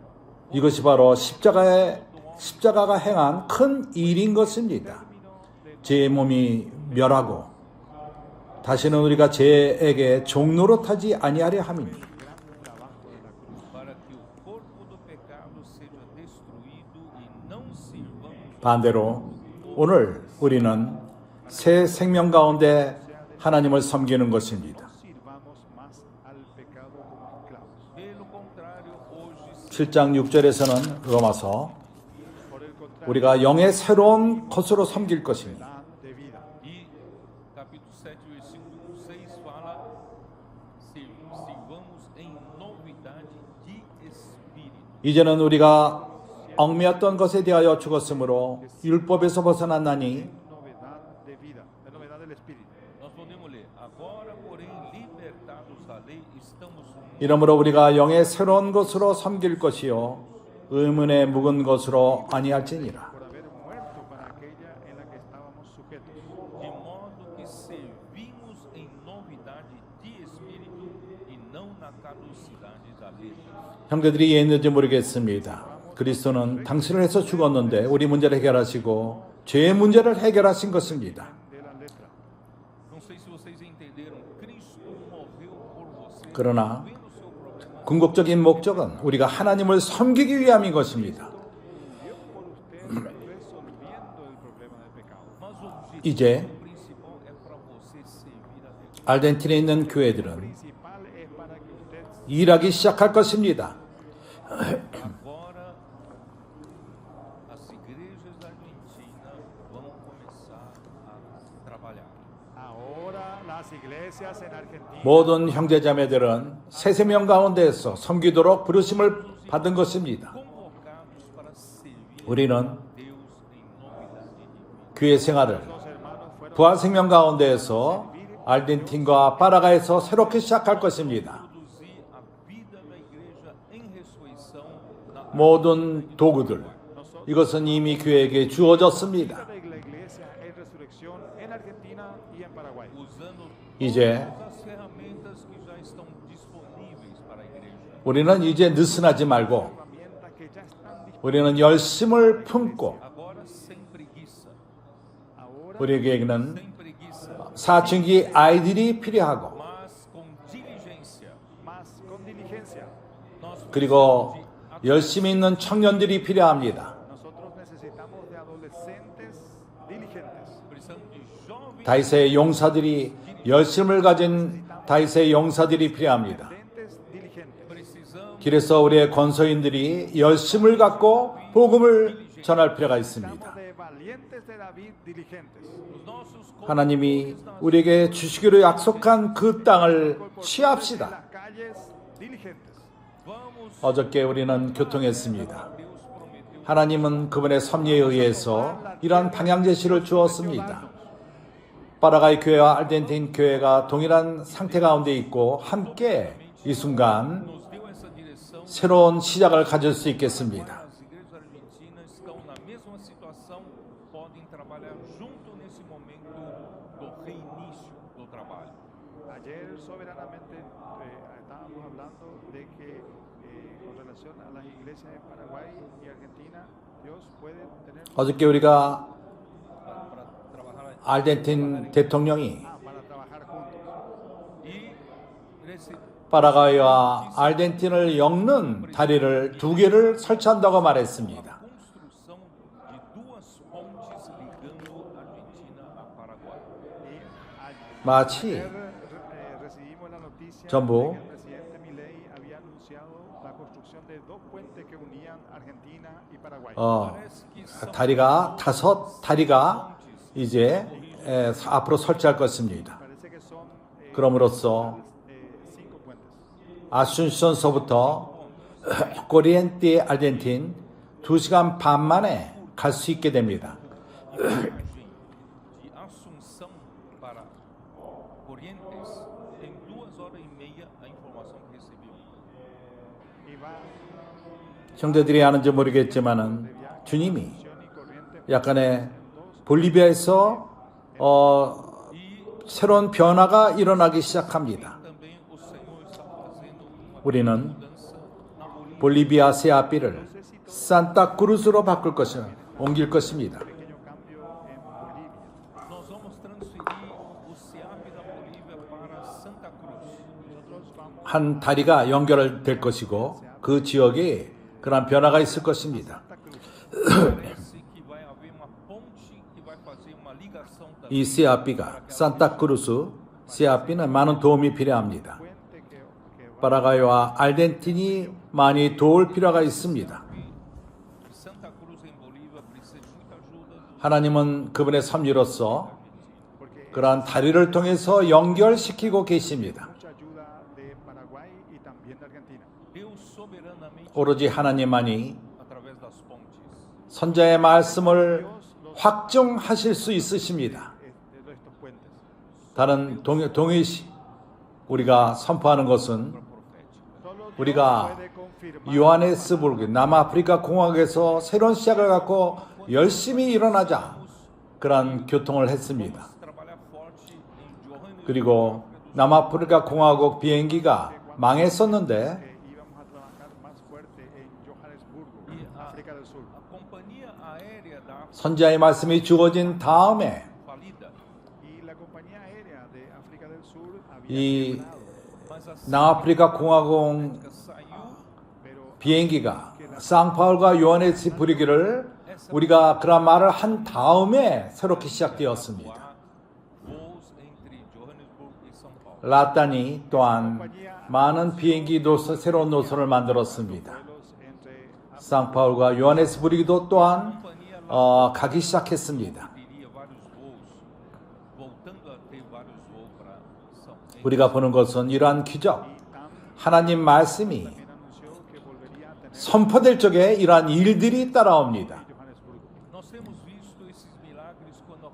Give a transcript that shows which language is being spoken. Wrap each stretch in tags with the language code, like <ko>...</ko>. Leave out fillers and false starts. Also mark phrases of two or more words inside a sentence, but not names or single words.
<ko>이것이 바로 십자가가 행한 큰 일인 것입니다. 제 몸이 멸하고 다시는 우리가 죄에게 종노릇하지 아니하려 함이니</ko> <pt>Para que o corpo do pecado seja destruído e não sirvamos</pt> <ko>반대로 오늘 우리는 새 생명 가운데 하나님을 섬기는 것입니다.</ko> <es>Sirvamos más al pecado como esclavos.</es> <pt>Pelo contrário, hoje</pt> <ko>7장 6절에서는 로마서</ko> <es>Por el contrario,</es> <ko>우리가 영의 새로운 것으로 섬길 것입니다.</ko> <es>dan de vida.</es> <pt>e capítulo 7, versículo 6 fala sirvamos em novidade de espírito.</pt> <ko>이제는 우리가 얽매였던 것에 대하여 죽었으므로 율법에서 벗어났나니</ko> <es>Novedad de vida, de novedad del espíritu.</es> <pt>Nós podemos ler, agora porém libertados da lei, estamos</pt> <ko>이러므로 우리가 영의 새로운 것으로 섬길 것이요 의문에 묵은 것으로 아니할지니라.</ko> <es>Por haber muerto para aquella en la que estábamos sujetos.</es> <pt>de modo que servimos em novidade de espírito e não na caducidade da lei.</pt> <ko>형제들이 이해했는지 모르겠습니다. 그리스도는 당신을 해서 죽었는데 우리 문제를 해결하시고 죄의 문제를 해결하신 것입니다.</ko> <es>De la letra.</es> <pt>Não sei se vocês entenderam, Cristo morreu por você,</pt> <ko>그러나</ko> <pt>vendo o seu problema.</pt> <ko>궁극적인 목적은 우리가 하나님을 섬기기 위함인 것입니다.</ko> <es>Murió por usted resolviendo el problema del pecado.</es> <pt>Mas o objetivo</pt> <ko>이제</ko> <pt>principal é para você servir a Deus.</pt> <ko>알덴티나에 있는 교회들은</ko> <es>Principal es para que usted</es> <ko>일하기 시작할 것입니다.</ko> <pt>Agora, as igrejas da Argentina vão começar a trabalhar.</pt> <es>ahora las iglesias en Argentina</es> <ko>모든 형제자매들은 새 생명 가운데에서 섬기도록 부르심을 받은 것입니다.</ko> <pt>Convocados para servir</pt> <ko>우리는</ko> <pt>Deus em novidade de vida.</pt> <ko>교회 생활을</ko> <pt>nos</pt> <ko>부활생명 가운데에서 아르헨틴과 파라과이에서 새롭게 시작할 것입니다.</ko> <pt>Produzir a vida da igreja em ressurreição na</pt> <ko>모든 도구들, 이것은 이미 교회에게 주어졌습니다.</ko> <es>de la iglesia en resurrección en Argentina y en Paraguay.</es> <pt>usando</pt> <ko>이제</ko> <pt>todas as ferramentas que já estão disponíveis para a igreja.</pt> <ko>우리는 이제 느슨하지 말고</ko> <es>Herramientas que ya están disponibles</es> <ko>우리는 열심을 품고</ko> <pt>Agora sem preguiça,</pt> <es>ahora,</es> <ko>우리에게는</ko> <pt>sem preguiça,</pt> <ko>사춘기 아이들이 필요하고</ko> <pt>mas com diligência.</pt> <es>más con diligencia.</es> <pt>Nós</pt> <ko>그리고 열심히 있는 청년들이 필요합니다.</ko> <es>Nosotros necesitamos de adolescentes diligentes.</es> <pt>precisamos de jovens</pt> <ko>다윗의 용사들이 열심을 가진 다윗의 용사들이 필요합니다.</ko> <es>Diligentes.</es> <pt>precisamos</pt> <ko>길에서 우리의 권소인들이 열심을 갖고 복음을 전할 필요가 있습니다.</ko> <es>De valientes de David diligentes.</es> <pt>os nossos</pt> <ko>하나님이 우리에게 주시기로 약속한 그 땅을</ko> <es>En</es> <ko>취합시다.</ko> <es>las calles diligentes.</es> <pt>vamos</pt> <ko>어저께 우리는 교통했습니다.</ko> <pt>Deus prometeu</pt> <ko>하나님은 그분의 섭리에 의해서 이러한 방향 제시를 주었습니다. 파라과이 교회와 아르헨틴 교회가 동일한 상태 가운데 있고 함께 이 순간</ko> <pt>nos deu essa direção.</pt> <ko>새로운 시작을 가질 수 있겠습니다.</ko> <pt>As igrejas argentinas estão na mesma situação, podem trabalhar junto nesse momento do reinício do trabalho.</pt> <es>Ayer soberanamente estábamos hablando de que con relación a las iglesias en Paraguay y Argentina, Dios puede tener</es> <ko>어저께 우리가</ko> <pt>Para trabalhar</pt> <ko>아르헨틴 대통령이</ko> <es>para trabajar juntos.</es> <pt>e receber</pt> <ko>파라과이와 아르헨틴을 엮는 다리를 2개를 설치한다고 말했습니다.</ko> <pt>construção de duas pontes ligando Argentina a Paraguay.</pt> <ko>마치</ko> <es>Recibimos la noticia</es> <ko>전부</ko> <es>de que el presidente Milei había anunciado la construcción de dos puentes que unían Argentina y Paraguay.</es> <pt>Parece que são</pt> <ko>다리가 5다리가 이제 앞으로 설치할 것입니다.</ko> <es>Parece que son</es> <ko>그럼으로써</ko> <es>5 puentes.</es> <ko>아순션서부터 코리엔테 아르헨틴 2시간 반 만에 갈 수 있게 됩니다.</ko> <pt>viagem de Assunção para Corrientes em 2h30 a informação que recebemos.</pt> <es>Y va</es> <ko>형제들이 아는지 모르겠지만은 주님이</ko> <es>Asunción y Corrientes</es> <ko>약간의 볼리비아에서 새로운 변화가 일어나기 시작합니다.</ko> <pt>Também o Senhor está fazendo uma</pt> <ko>우리는</ko> <pt>mudança na Bolívia.</pt> <ko>볼리비아 세아피를 산타크루스로 바꿀 것을 옮길 것입니다.</ko> <es>pequeño cambio en Bolivia.</es> <pt>Nós vamos transferir o SEAP da Bolívia para Santa Cruz.</pt> <es>Nosotros vamos</es> <ko>한 다리가 연결될 것이고 그 지역에 그런 변화가 있을 것입니다.</ko> <pt>Parece que vai haver uma ponte que vai fazer uma ligação também.</pt> <ko>이 세아피가 산타크루스 세아피는 많은 도움이 필요합니다.</ko> <es>puente que va</es> <ko>파라과이와 아르헨틴이 많이 도울 필요가 있습니다.</ko> <pt>Santa Cruz em Bolívia precisa de muita ajuda.</pt> <ko>하나님은 그분의 섭리로서 그러한 다리를 통해서 연결시키고 계십니다.</ko> <es>mucha ayuda de Paraguay y también de Argentina.</es> <pt>Deus soberanamente</pt> <ko>오로지 하나님만이</ko> <pt>através das pontes.</pt> <ko>선자의 말씀을 확증하실 수 있으십니다.</ko> <es>De estos puentes.</es> <ko>다른 동일시 우리가 선포하는 것은</ko> <es>Solo Dios</es> <ko>우리가</ko> <es>puede confirmar</es> <ko>요하네스부르크 남아프리카 공화국에서 새로운 시작을 갖고 열심히 일어나자 그런 교통을 했습니다.</ko> <pt>Trabalhar forte em Johannesburg.</pt> <ko>그리고 남아프리카 공화국 비행기가 망했었는데</ko> <es>que íbamos a trabajar más fuerte en Johannesburgo, África del Sur.</es> <pt>A companhia aérea da África</pt> <ko>선자의 말씀이 주어진 다음에</ko> <pt>falida,</pt> <es>Y la compañía aérea de África del Sur había</es> <ko>이</ko> <es>quebrado,</es> <pt>mas a</pt> <ko>남아프리카 공화국</ko> <pt>saiu</pt> <es>pero</es> <ko>비행기가 상파울과 요하네스부르크를 우리가 그런 말을 한 다음에 새롭게 시작되었습니다.</ko> <pt>voos entre Johannesburg e São Paulo.</pt> <ko>라단이 또한 많은 비행기 노선, 새로운 노선을 만들었습니다.</ko> <es>vuelos entre</es> <ko>상파울과 요하네스부르크도 또한 가기 시작했습니다.</ko> <pt>Teria vários voos, voltando a ter vários voos para São Paulo.</pt> <ko>우리가 보는 것은 이러한 기적, 하나님 말씀이</ko> <es>también anunció que volvería a tener</es> <ko>선포될 적에 이러한 일들이 따라옵니다.</ko> <es>Johannesburgo.</es> <pt>Nós temos visto esses milagres quando</pt>